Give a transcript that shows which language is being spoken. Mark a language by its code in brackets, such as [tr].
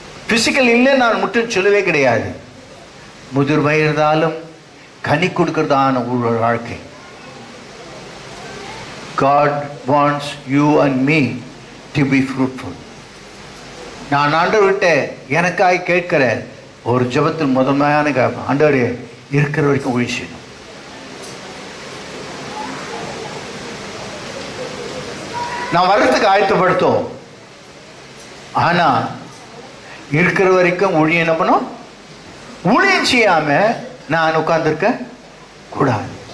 [ta] Physical இல்லை நான் மட்டும் சொல்லவே கிடையாது. முதிர் வயதாலும் கனி கொடுக்கிறதான ஒரு வாழ்க்கை. [en] God wants you and me to be fruitful. [ta] நான் ஆண்டவர்கிட்ட எனக்காய் கேட்கிற ஒரு ஜெபத்தில் முதன்மையான ஆண்டவரே இருக்கிற வரைக்கும் ஊழியம் செய்யணும். நான் வர்றதுக்கு ஆயத்தப்படுத்தோம், ஆனா இருக்கிற வரைக்கும் ஊழியம் என்ன பண்ணும், ஊழியம் செய்யாம நான் உட்கார்ந்துருக்க கூடாது.